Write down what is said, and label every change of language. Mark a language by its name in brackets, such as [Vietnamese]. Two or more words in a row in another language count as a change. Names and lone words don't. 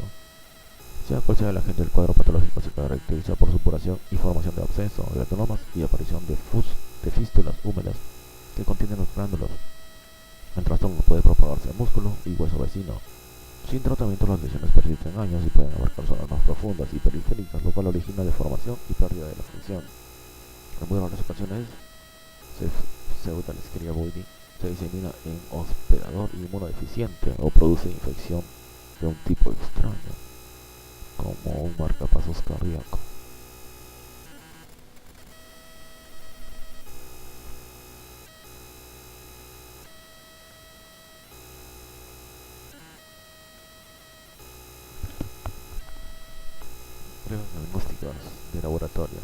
[Spanish] Sea cual sea el agente, el cuadro patológico se caracteriza por supuración y formación de abscesos, granuloma y aparición de fístulas húmedas que contienen los gránulos. El trastorno puede propagarse en músculo y hueso vecino. Sin tratamiento, las lesiones persisten años y pueden abarcar zonas más profundas y periféricas, lo cual origina deformación y pérdida de la función. En muy raras ocasiones, Pseudalescherichia boydii se disemina en hospedador inmunodeficiente o produce infección de un tipo extraño, como un marcapasos cardíaco. Pruebas diagnósticas de laboratorio.